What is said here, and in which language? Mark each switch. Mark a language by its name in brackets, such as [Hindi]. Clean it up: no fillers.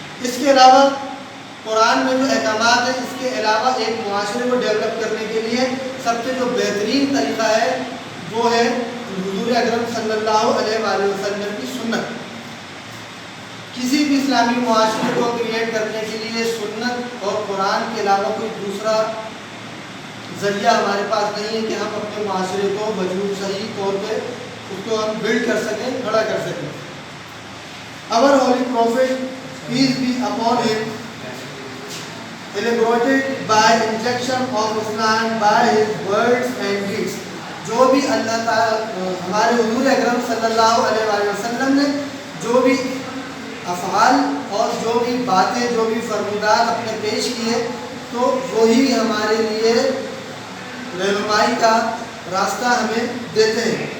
[Urdu] اس کے علاوہ قرآن میں جو احکامات ہیں، اس کے علاوہ ایک معاشرے کو ڈیولپ کرنے کے لیے سب سے جو بہترین طریقہ ہے وہ ہے حضور اکرم صلی اللہ علیہ وآلہ وسلم کی سنت. کسی بھی اسلامی معاشرے کو کریٹ کرنے کے لیے سنت اور قرآن کے علاوہ کوئی دوسرا ذریعہ ہمارے پاس نہیں ہے کہ ہم اپنے معاشرے کو وجود صحیح طور پہ اس کو ہم بلڈ کر سکیں، کھڑا کر سکیں. [English] Our holy prophet, peace be upon him, elaborated by injection of Islam by his words and deeds. [Urdu] جو بھی اللہ تعالیٰ ہمارے حضور اکرم صلی اللہ علیہ وآلہ وسلم نے جو بھی افعال اور جو بھی باتیں، جو بھی فرمودات اپنے پیش کیے تو وہی ہمارے لیے رہنمائی کا راستہ ہمیں دیتے ہیں.